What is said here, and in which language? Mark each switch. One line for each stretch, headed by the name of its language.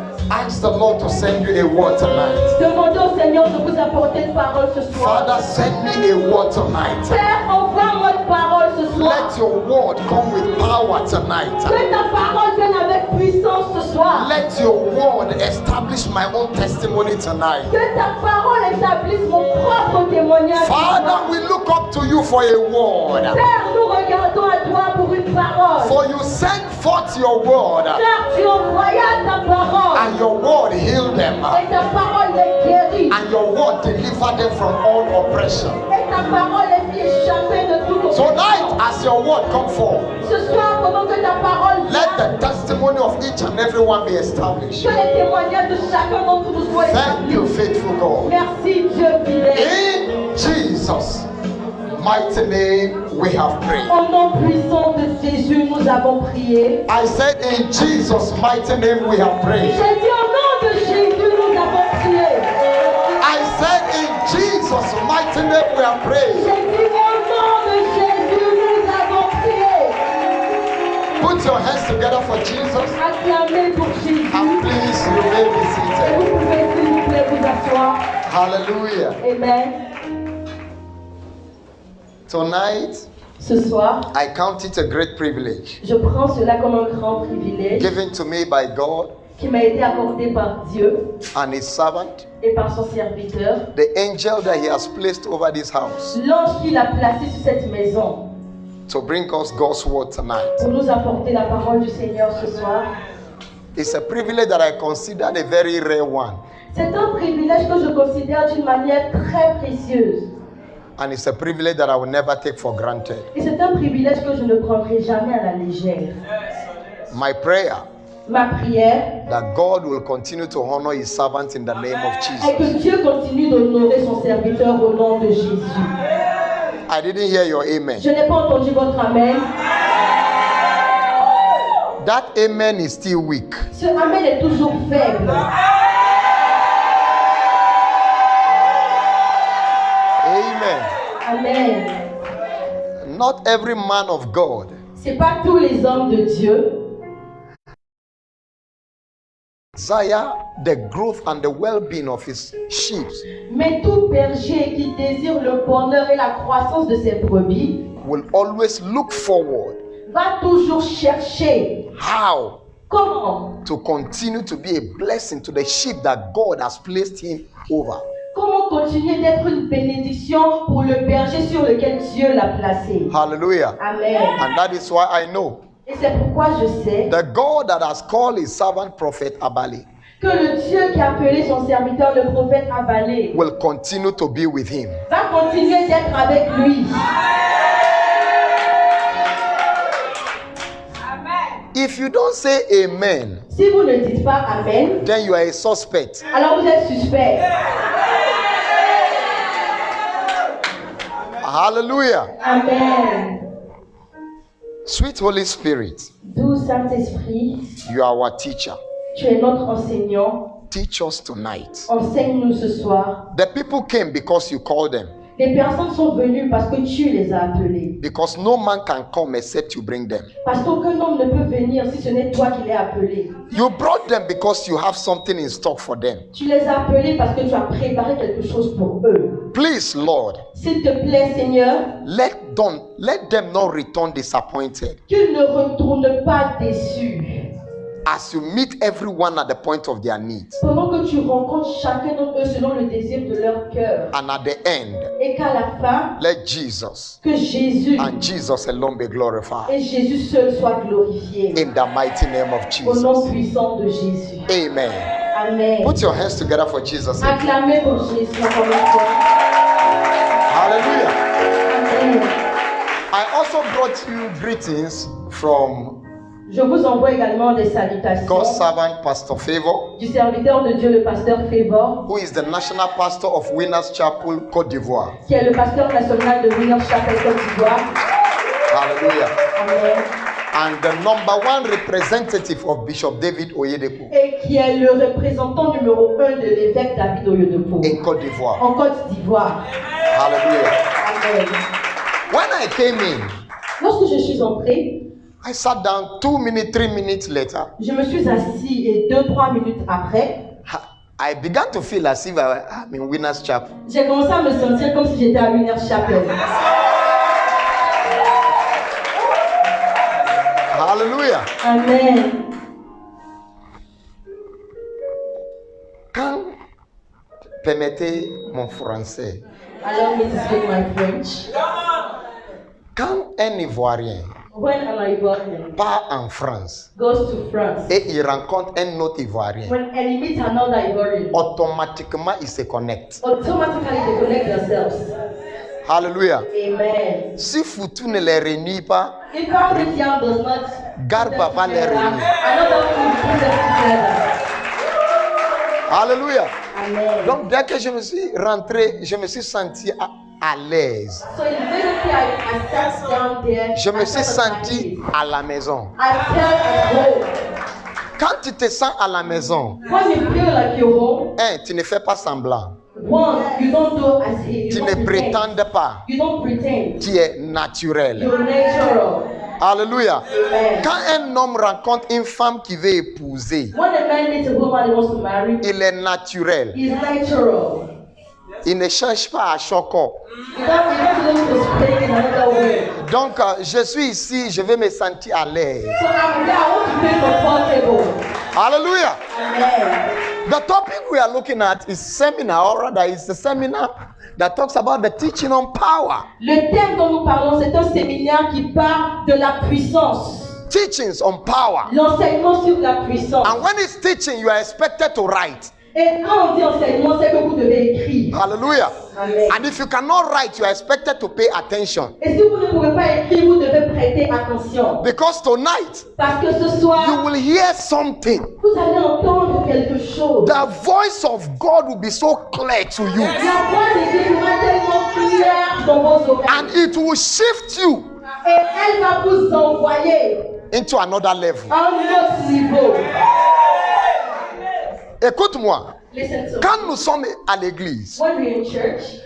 English: Ask the Lord to send you a word tonight.
French: Demandez au Seigneur de vous apporter une parole ce soir.
English: Father, send me a word tonight.
French: Père, envoie-moi une parole ce soir.
English: Let your word come with power tonight.
French: Que ta parole vienne avec puissance ce soir.
English: Let your word establish my own testimony tonight.
French: Que ta parole établisse mon propre témoignage.
English: Father, we look up to you for a word.
French: Père, nous regardons à toi pour une parole.
English: For you send forth your word,
French: Car tu envoyas ta parole.
English: and your word heal them,
French: Et ta parole les guérit.
English: and your word deliver them from all oppression.
French: Et ta parole les fit échapper de toute oppression.
English: Tonight, as your word come forth,
French: Ce soir, pendant que ta parole
English: let
French: vient,
English: the testimony of each and every one be established.
French: que les témoignages de chacun d'entre nous soient
English: Thank you,
French: établis.
English: faithful God.
French: Merci Dieu fidèle.
English: In Jesus' mighty name, we have prayed.
French: Au nom puissant de Jésus, nous avons prié.
English: I said, in Jesus' mighty name, we have prayed.
French: J'ai dit au nom de Jésus, nous avons prié.
English: I said, in Jesus' mighty name, we have prayed.
French: J'ai dit au nom de Jésus, nous avons prié.
English: Put your hands together for Jesus,
French: Acclamez pour Jésus.
English: and please, you may be
French: Et
English: seated.
French: vous pouvez s'il vous plaît vous asseoir. Hallelujah. Amen.
English: Tonight,
French: Ce soir,
English: I count it a great privilege
French: je prends cela comme un grand privilège
English: given to me by God
French: qui m'a été accordé par Dieu
English: and His servant,
French: et par son serviteur.
English: the angel that He has placed over this house,
French: L'ange qu'il a placé sur cette maison
English: to bring us God's word tonight.
French: pour nous apporter la parole du Seigneur ce soir.
English: It's a privilege that I consider a very rare one,
French: C'est un privilège que je considère d'une manière très précieuse.
English: and it's a privilege that I will never take for granted.
French: Et c'est un privilège que je ne prendrai jamais à la légère.
English: My prayer
French: Ma prière
English: that God will continue to honor His servant in the name of
French: est que
English: Jesus.
French: Dieu continue d'honorer son serviteur au nom de Jésus.
English: I didn't hear your amen.
French: Je n'ai pas entendu votre amen.
English: That amen is still weak.
French: Ce amen est toujours faible. Amen. Amen.
English: Not every man of God
French: C'est pas tous les hommes de Dieu
English: desire the growth and the well-being of his sheep
French: mais tout berger qui désire le bonheur et la croissance de ses brebis
English: will always look forward
French: va toujours chercher
English: how
French: comment
English: to continue to be a blessing to the sheep that God has placed him over.
French: continuer d'être une bénédiction pour le berger sur lequel Dieu l'a placé. Hallelujah. Amen.
English: And that is why I know
French: Et c'est pourquoi je sais
English: the God that has called his servant prophet Abali
French: que le Dieu qui a appelé son serviteur le prophète Abalé
English: will continue to be with him.
French: va continuer d'être avec lui.
English: If you don't say amen,
French: Si vous ne dites pas Amen,
English: then you are a suspect.
French: alors vous êtes suspect. Hallelujah. Amen.
English: Sweet Holy Spirit,
French: Doux Saint-Esprit,
English: you are our teacher.
French: tu es notre enseignant.
English: Teach us tonight.
French: Enseigne-nous ce soir.
English: The people came because you called them.
French: Les personnes sont venues parce que tu les as appelées.
English: Because no man can come except you bring them.
French: Parce qu'aucun homme ne peut venir si ce n'est toi qui les appelés.
English: You brought them because you have something in stock for them.
French: Tu les as appelés parce que tu as préparé quelque chose pour eux.
English: Please, Lord,
French: S'il te plaît, Seigneur,
English: let them not return disappointed
French: qu'ils ne retournent pas déçus.
English: as you meet everyone at the point of their needs.
French: Pendant que tu rencontres chacun d'entre eux selon le désir de leur cœur.
English: And at the end,
French: Et qu'à la fin,
English: let Jesus
French: que Jésus
English: and Jesus alone be glorified.
French: et Jésus seul soient glorifiés.
English: In the mighty name of
French: Au nom
English: Jesus.
French: puissant de Jésus. Amen. Amen.
English: Put your hands together for Jesus.
French: Acclamez pour Jésus encore une fois. Hallelujah. Amen.
English: I also brought you greetings from
French: Je vous envoie également des salutations
English: God's servant, Pastor Favor,
French: du serviteur de Dieu, le pasteur Favor,
English: who is the national pastor of Winners Chapel, Côte d'Ivoire.
French: qui est le pasteur national de Winners Chapel Côte d'Ivoire. Hallelujah. Amen.
English: And the #1 representative of Bishop David Oyedepo
French: Et qui est le représentant numéro 1 de l'évêque David Oyedepo
English: in Côte d'Ivoire.
French: en Côte d'Ivoire. Hallelujah. Amen.
English: When I came in,
French: Lorsque je suis entrée,
English: I sat down 2 minutes, 3 minutes later.
French: je me suis assis et 2-3 minutes après,
English: I began to feel as if I'm in Winners Chapel.
French: J'ai commencé à me sentir comme si j'étais à Winners Chapel. Hallelujah. Amen. Quand, permettez mon français,
English: Allow me to speak my French.
French: quand un Ivoirien
English: When an Ivorian
French: part en France
English: goes to France,
French: et il rencontre un autre Ivoirien,
English: when he meets another Ivorian,
French: automatiquement il se connecte.
English: automatically they connect themselves. Hallelujah. Amen.
French: Si Foutou ne les réunit pas,
English: If Christian does not
French: Garba va les réunir.
English: another one will put them together. Alléluia. Amen.
French: Donc dès que je me suis rentré, je me suis senti à l'aise.
English: So immediately I sat down there.
French: Je me
English: I
French: suis
English: sat on my
French: senti
English: knees.
French: à la maison.
English: I felt at home.
French: Quand tu te sens à la maison,
English: When you feel like you're home,
French: tu ne fais pas semblant.
English: one, you don't do as if
French: Tu
English: you
French: ne
English: don't pretend.
French: prétendes pas.
English: You don't pretend.
French: Tu es naturel.
English: You're natural. Alléluia. Amen.
French: Quand un homme rencontre une femme qui veut épouser,
English: When a man meets a woman he wants to marry,
French: il est naturel.
English: he's natural.
French: Il ne cherche pas à choquer.
English: He doesn't look to speak in another way.
French: Donc, je suis ici, je vais me sentir à l'aise.
English: So I'm there, I want to feel comfortable. Hallelujah. Amen. The topic we are looking at is seminar, or rather, it's a seminar that talks about the teaching on power.
French: Le thème dont nous parlons, c'est un séminaire qui parle de la puissance.
English: Teachings on power.
French: L'enseignement sur la puissance.
English: And when it's teaching, you are expected to write.
French: Et quand on dit enseignement, c'est que vous devez écrire. Hallelujah. Amen.
English: And if you cannot write, you are expected to pay attention.
French: Et si vous ne pouvez pas écrire, vous devez prêter attention.
English: Because tonight,
French: Parce que ce
English: you
French: soir,
English: will hear something.
French: vous allez entendre quelque chose.
English: The voice of God will be so clear to you.
French: La voix de Dieu sera tellement claire dans vos oreilles.
English: And it will shift you
French: Et elle va vous envoyer
English: into another level.
French: à un autre niveau. Écoute-moi,
English: Listen to me.
French: quand nous sommes à l'église,
English: When we're in church,